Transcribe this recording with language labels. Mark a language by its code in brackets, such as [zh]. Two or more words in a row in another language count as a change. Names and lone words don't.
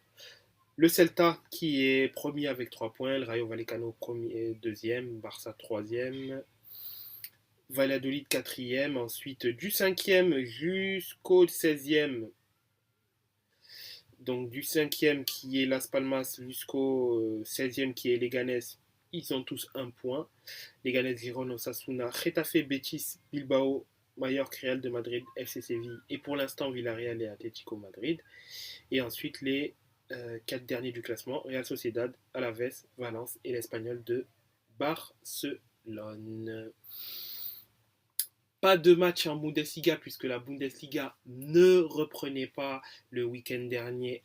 [fr] Le Celta qui est premier avec 3 points, le Rayo Vallecano premier, deuxième, Barça troisième, Valladolid quatrième, ensuite du 5e jusqu'au 16e. Donc du 5e qui est Las Palmas jusqu'au 16e qui est Leganés, ils ont tous un point. Leganés, Girona, Osasuna, Getafe, Betis, Bilbao, Mallorca, Real de Madrid, FC Séville et pour l'instant Villarreal et Atlético Madrid. Et ensuite les 4 derniers du classement, Real Sociedad, Alaves, Valence et l'Espagnol de Barcelone. Pas de match en Bundesliga puisque la Bundesliga ne reprenait pas le week-end dernier.